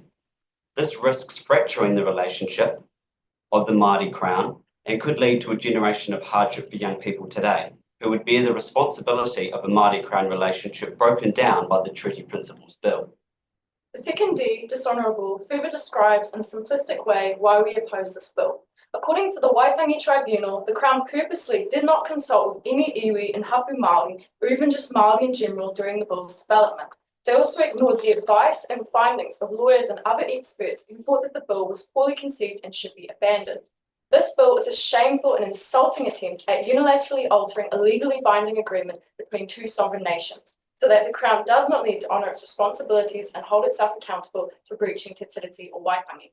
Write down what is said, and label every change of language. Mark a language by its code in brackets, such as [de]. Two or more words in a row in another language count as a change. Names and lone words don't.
[en] This risks fracturing the relationship of the Māori Crown and could lead to a generation of hardship for young people today, who would bear the responsibility of a Māori Crown relationship broken down by the Treaty Principles Bill. The The second D, dishonourable, further describes in a simplistic way why we oppose this bill. According to the Waitangi Tribunal, the Crown purposely did not consult with any iwi and hapu Māori, or even just Māori in general during the bill's development. They also ignored the advice and findings of lawyers and other experts who thought that the bill was poorly conceived and should be abandoned. This bill is a shameful and insulting attempt at unilaterally altering a legally binding agreement between two sovereign nations, so that the Crown does not need to honour its responsibilities and hold itself accountable for breaching Te Tiriti o Waitangi.